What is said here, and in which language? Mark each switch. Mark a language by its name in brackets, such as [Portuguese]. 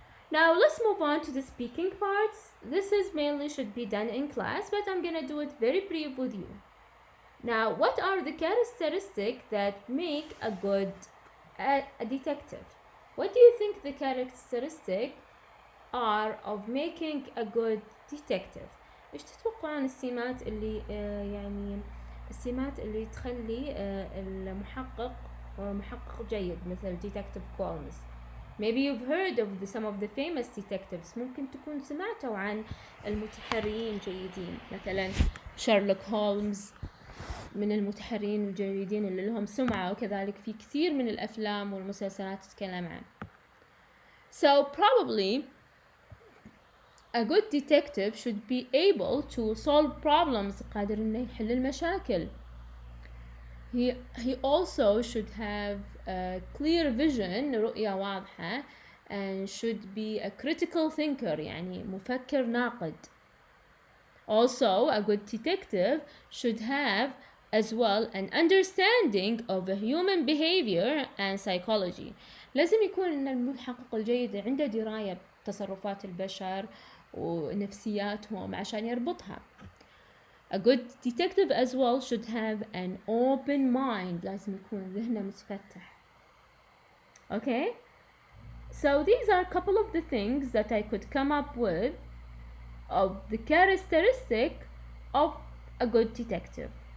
[English] Now let's move on to the speaking parts. This is mainly should be done in class, but I'm gonna do it very brief with you. Now, what are the characteristics that make a good a detective? What do you think the characteristics are of making a good detective? [Arabic] إيش تتوقعون السمات اللي يعني السمات اللي تخلي المحقق محقق جيد مثل Detective Combs? [English] Maybe you've heard of some of the famous detectives. [Arabic] ممكن تكون سمعتوا عن المتحريين جيدين مثلا شارلوك هولمز من المتحرين الجيدين اللي لهم سمعة وكذلك في كثير من الأفلام والمسلسلات تتكلم عنه. [English] So probably a good detective should be able to solve problems [Arabic] قادر إنه يحل المشاكل. [English] He also should have a clear vision [Arabic] رؤية واضحة [English] and should be a critical thinker [Arabic] يعني مفكر ناقد. [English] Also a good detective should have as well an understanding of human behavior and psychology. [Arabic] لازم يكون إن المحقق الجيد عنده دراية بتصرفات البشر ونفسياتهم عشان يربطها. [English] A good detective as well should have an open mind. [Arabic] لازم يكون ذهنه متفتح. Okay? [English] So these are a couple of the things that I could come up with of the characteristic of a good detective.